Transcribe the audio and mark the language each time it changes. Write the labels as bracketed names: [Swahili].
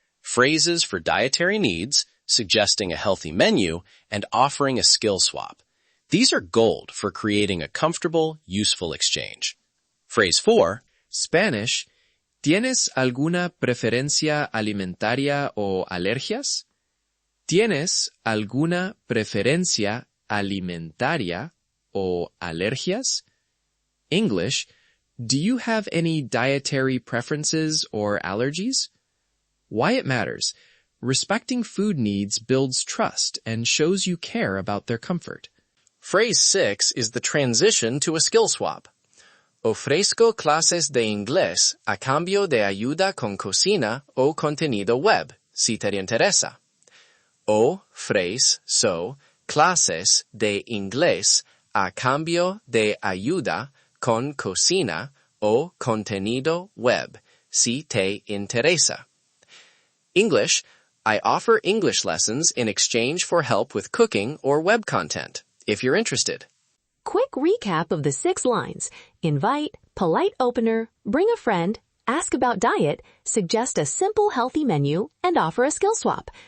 [English] Phrases for dietary needs, suggesting a healthy menu, and offering a skill swap. These are gold for creating a comfortable, useful exchange. Phrase 4. Spanish. [Spanish] ¿Tienes alguna preferencia alimentaria o alergias? ¿Tienes alguna preferencia alimentaria o alergias? [English] English. Do you have any dietary preferences or allergies? Why it matters. Respecting food needs builds trust and shows you care about their comfort. Phrase 6 is the transition to a skill swap. [Spanish] Ofrezco clases de inglés a cambio de ayuda con cocina o contenido web, si te interesa. Ofrezco clases de inglés a cambio de ayuda con cocina o contenido web, si te interesa. [English] English. I offer English lessons in exchange for help with cooking or web content, if you're interested. Quick recap of the 6 lines. Invite, polite opener, bring a friend, ask about diet, suggest a simple healthy menu, and offer a skill swap.